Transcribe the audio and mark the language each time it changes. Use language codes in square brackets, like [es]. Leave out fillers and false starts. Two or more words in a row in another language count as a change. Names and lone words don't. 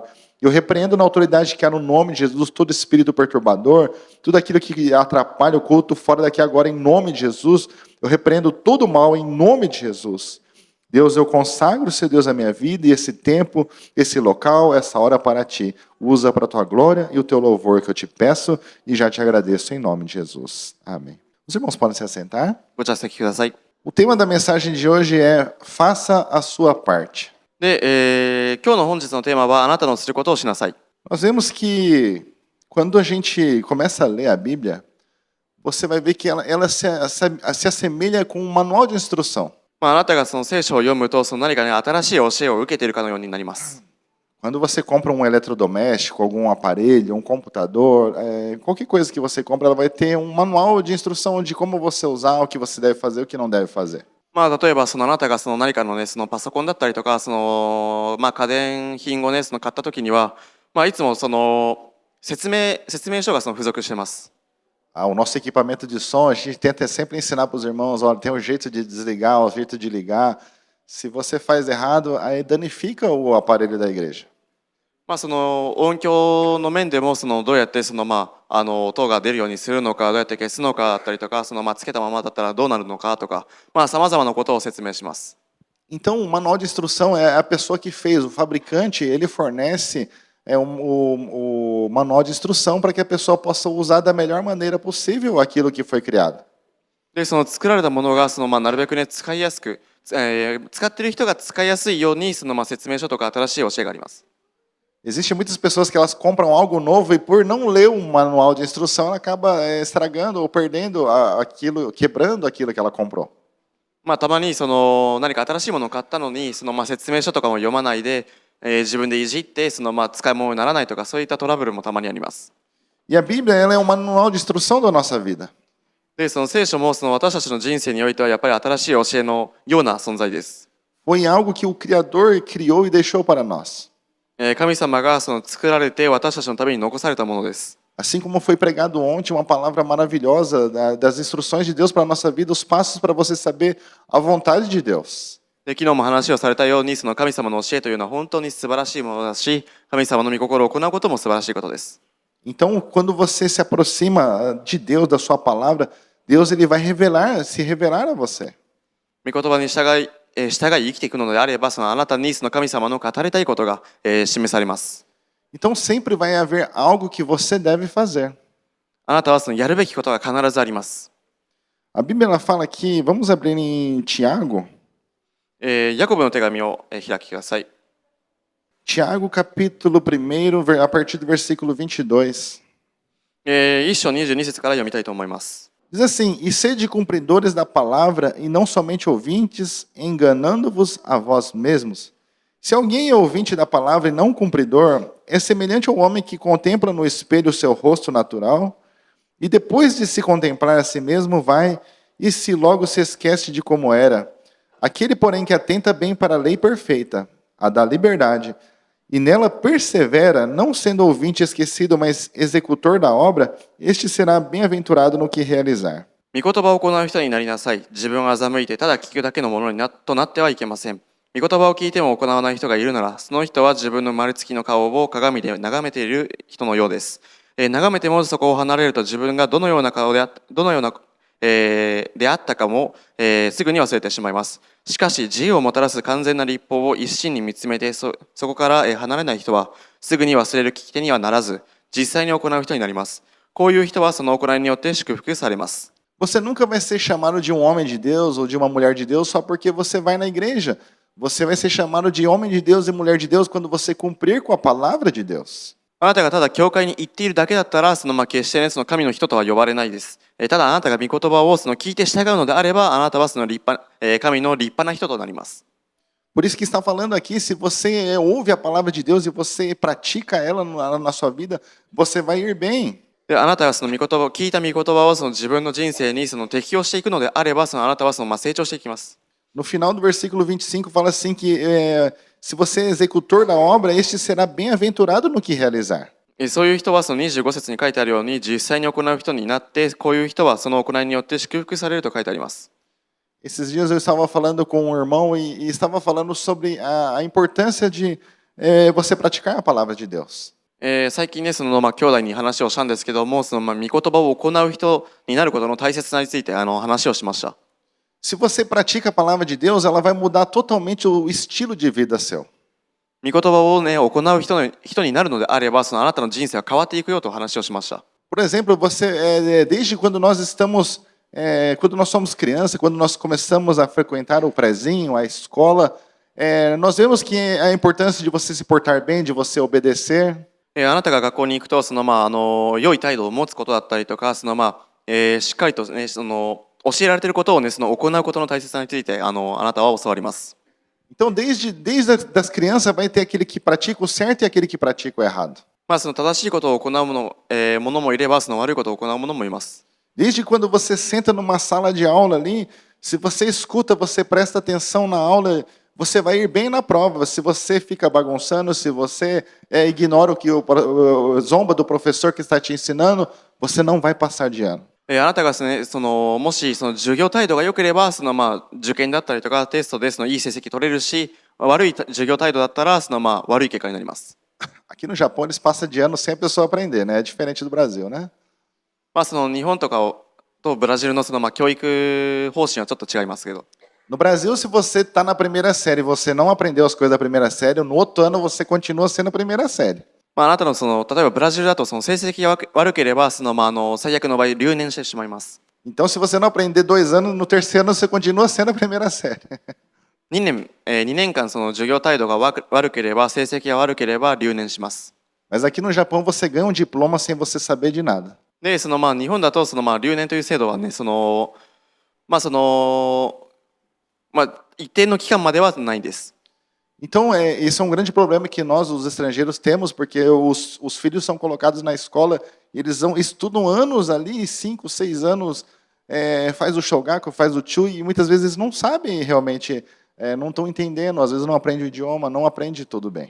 [pt] Eu repreendo na autoridade que há no nome de Jesus todo espírito perturbador, tudo aquilo que atrapalha o culto, fora daqui agora, em nome de Jesus. Eu repreendo todo o mal em nome de Jesus. Deus, eu consagro, Senhor Deus, a minha vida e esse tempo, esse local, essa hora para Ti. Usa para a Tua glória e o Teu louvor que eu te peço e já te agradeço em nome de Jesus. Amém. Os irmãos podem se assentar? [ja] ご着席ください。 [pt] O tema da mensagem de hoje é Faça a sua parte. [ja] で、今日の本日のテーマはあなたのすることをしなさい。 [pt] Nós vemos que quando a gente começa a ler a Bíblia, você vai ver que ela se assemelha com um manual de instrução. [ja] あなたが聖書を読むと何かね、新しい教えを受けているかのようになります。 [pt] Quando você compra um eletrodoméstico, algum aparelho, um computador, qualquer coisa que você compra, ela vai ter um manual de instrução de como você usar, o que você deve fazer, o que não deve fazer. [ja] 例えばあなたが何かのね、パソコンだったりとか家電品をね、買った時には、いつも説明書が付属してます。 [pt] O nosso equipamento de som, a gente tenta sempre ensinar para os irmãos, olha, tem um jeito de desligar, um jeito de ligar. Se você faz errado, aí danifica o aparelho da igreja. [ja] 音響の面でもどうやって音が出るようにするのか、どうやって消すのかだったりとか、つけたままだったらどうなるのかとか、様々なことを説明します。 [pt] Então, o manual de instrução é a pessoa que fez, o fabricante, ele fornece o manual de instrução para que a pessoa possa usar da melhor maneira possível aquilo que foi criado. [ja] で、作られたものがなるべくね、使いやすく、使っている人が使いやすいように説明書とか新しい教えがあります。 [pt] Existem muitas pessoas que elas compram algo novo e por não ler o manual de instrução, ela acaba estragando ou perdendo aquilo, quebrando aquilo que ela comprou. [ja] たまに何か新しいものを買ったのに説明書とかも読まないで、自分でいじって使い物にならないとか、そういったトラブルもたまにあります。 [pt] E a Bíblia, ela é um manual de instrução da nossa vida. [ja] で、聖書も私たちの人生においてはやっぱり新しい教えのような存在です。 [pt] Foi algo que o Criador criou e deixou para nós. [ja] 神様が作られて私たちのために残されたものです。 [pt] Assim como foi pregado ontem, uma palavra maravilhosa das instruções de Deus para a nossa vida, os passos para você saber a vontade de Deus. [ja] で、昨日も話をされたように、神様の教えというのは本当に素晴らしいものだし、神様の御心を行うことも素晴らしいことです。 [pt] Então, quando você se aproxima de Deus, da sua palavra, Deus ele vai se revelar a você. [ja] 御言葉に従い生きていくのであれば、あなたに神様の語りたいことが、示されます。 [pt] Então, sempre vai haver algo que você deve fazer. [ja] あなたはやるべきことが必ずあります。 [pt] A Bíblia ela fala aqui, vamos abrir em Tiago. [ja] ヤコブの手紙を開きください。 [pt] Tiago, capítulo 1, a partir do versículo 22. [ja] 1 章22節から読みたいと思います。 [pt] Diz assim, e sede cumpridores da palavra e não somente ouvintes, enganando-vos a vós mesmos. Se alguém é ouvinte da palavra e não cumpridor, é semelhante ao homem que contempla no espelho o seu rosto natural E depois de se contemplar a si mesmo, vai e se logo se esquece de como era. Aquele, porém, que atenta bem para a lei perfeita, a da liberdade, e nela persevera, não sendo ouvinte esquecido, mas executor da obra, este será bem-aventurado no que realizar. [ja] 御言葉を行う人になりなさい。自分を欺いてただ聞くだけのものにとなってはいけません。御言葉を聞いても行わない人がいるなら、その人は自分の生まれつきの顔を鏡で眺めている人のようです。眺めてもそこを離れると自分がどのような顔でどのような、であったかも、すぐに忘れてしまいます。しかし自由をもたらす完全な立法を一心に見つめてそこから、離れない人はすぐに忘れる聞き手にはならず、実際に行う人になります。こういう人はその行いによって祝福されます。 [pt] Você nunca vai ser chamado de um homem de Deus ou de uma mulher de Deus só porque você vai na igreja. Você vai ser chamado de homem de Deus e mulher de Deus quando você cumprir com a palavra de Deus. [ja] あなたがただ教会に行っているだけだったら、決してね、その神の人とは呼ばれないです。ただあなたが御言葉を聞いて従うのであれば、あなたは神の立派な人となります。 [pt] Por isso que está falando aqui, se você ouve a palavra de Deus e você pratica ela na sua vida, você vai ir bem. [ja] であなたが聞いた御言葉を自分の人生に適用していくのであれば、あなたは成長していきます。 [pt] No final do versículo 25 fala assim que se você é executor da obra, este será bem-aventurado no que realizar. [ja] そういう人は25節に書いてあるように、実際に行う人になって、こういう人はその行いによって祝福されると書いてあります。 [pt] Esses dias eu estava falando com um irmão e estava falando sobre a importância de você praticar a palavra de Deus. [ja] 最近ね、兄弟に話をしたんですけども、御言葉を行う人になることの大切さについて話をしました。 [pt] Se você pratica a palavra de Deus, ela vai mudar totalmente o estilo de vida seu. [ja] 御言葉をね、行う人になるのであれば、あなたの人生は変わっていくよと話をしました。 [pt] Por exemplo, desde quando nós estamos, quando nós somos criança, quando nós começamos a frequentar o prezinho, a escola, nós vemos que a importância de você se portar bem, de você obedecer. [ja] あなたが学校に行くと、良い態度を持つことだったりとか、しっかりとね、教えられていることをね、行うことの大切さについて、あなたは教わります。 [pt] Então, desde das crianças vai ter aquele que pratica o certo e aquele que pratica o errado. [ja] 正しいことを行うものもいれば、悪いことを行うものもいます。 [pt] Desde quando você senta numa sala de aula ali, se você escuta, você presta atenção na aula, você vai ir bem na prova. Se você fica bagunçando, se você ignora zomba do professor que está te ensinando, você não vai passar de ano. [ja] あなたがね、もし授業態度が良ければ、受験だったりとかテストでいい成績取れるし、悪い授業態度だったら悪い結果になります。 [pt] Aqui no Japão eles passam de ano sem a pessoa aprender, né? É diferente do Brasil, né? [ja] 日本とかとブラジルの教育方針はちょっと違いますけど。 [pt] No Brasil, se você está na primeira série e você não aprendeu as coisas da primeira série, no outro ano você continua sendo a primeira série. [ja] あなたの例えばブラジルだと成績が悪ければ最悪の場合留年してしまいます。 [pt] Então, se você não aprender 2 anos, no terceiro ano você continua sendo a primeira série. [ja] 2 年間授業態度が悪ければ、成績が悪ければ留年します。 [pt] Mas aqui no Japão você ganha um diploma sem você saber de nada. [ja] で、日本だと留年という制度はね、一定の期間まではないんです。 [pt] Então, esse é um grande problema que nós, os estrangeiros, temos, porque os filhos são colocados na escola, e eles estudam anos ali, 5, 6 anos, faz o shogaku, faz o chui, e muitas vezes não sabem realmente, não estão entendendo, às vezes não aprende o idioma, não aprende tudo bem.